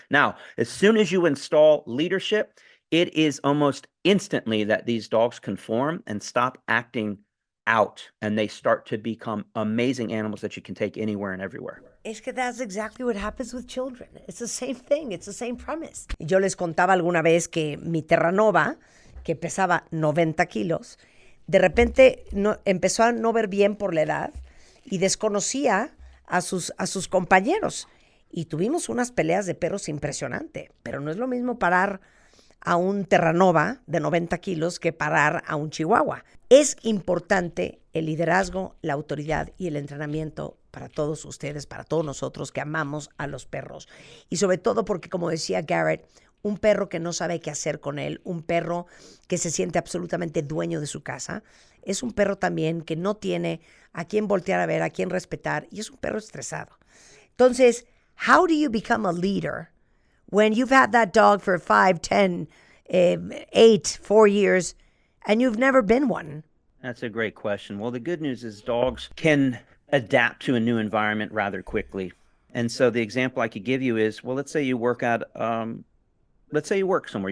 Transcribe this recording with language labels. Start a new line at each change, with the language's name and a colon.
English: Now, as soon as you install leadership, it is almost instantly that these dogs conform and stop acting out, and they start to become amazing animals that you can take anywhere and everywhere.
Spanish: Es que
English: that's exactly what happens with children. It's the same thing. It's the same premise.
Spanish: Yo les contaba alguna vez que mi Terranova, que pesaba 90 kilos, de repente empezó a no ver bien por la edad y desconocía a sus compañeros. Y tuvimos unas peleas de perros impresionante, pero no es lo mismo parar a un Terranova de 90 kilos que parar a un Chihuahua. Es importante el liderazgo, la autoridad y el entrenamiento para todos ustedes, para todos nosotros que amamos a los perros. Y sobre todo porque, como decía Garrett, un perro que no sabe qué hacer con él, un perro que se siente absolutamente dueño de su casa, es un perro también que no tiene a quién voltear a ver, a quién respetar, y es un perro estresado. Entonces,
English: How do you become a leader when you've had that dog for 5, 10, 8, 4 years, and you've never been one? That's a great question. Well, the good news is dogs can adapt to a new environment rather quickly. And so the example I could give you is, well, let's say you work let's say you work somewhere.